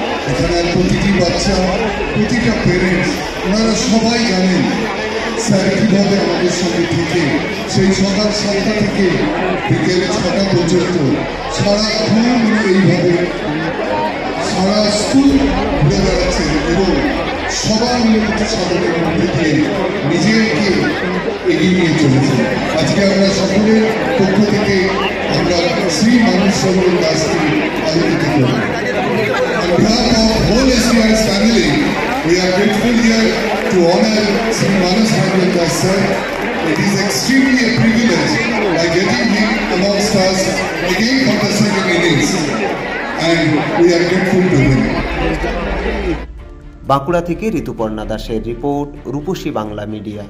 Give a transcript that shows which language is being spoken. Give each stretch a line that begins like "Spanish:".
Bangla: এখানের প্রতিটি বাচ্চা, প্রতিটা প্যারেন্টস, ওনারা সবাই জানেন স্যার কীভাবে আমাদের সঙ্গে থেকে সেই সকাল 7টা থেকে বিকেল 6টা পর্যন্ত সারাক্ষণ উনি এইভাবে সারা স্কুল ঘুরে বেড়াচ্ছেন এবং সবার মিলে সাধনের মধ্যে দিয়ে নিজেকে এগিয়ে নিয়ে চলেছেন। আজকে আমরা সকলের পক্ষ থেকে আমরা শ্রী মানস রঞ্জন দাসকে আলোকিত করি।
English: On behalf of whole SBI's family, we are grateful here to honor Sri Manas Ranjan Das sir. It is extremely a privilege by getting him amongst us again for the second innings, and we are grateful to him.
Bangla: Bankura থেকে ঋতুপর্ণা দাসের report, রূপসী Bangla media.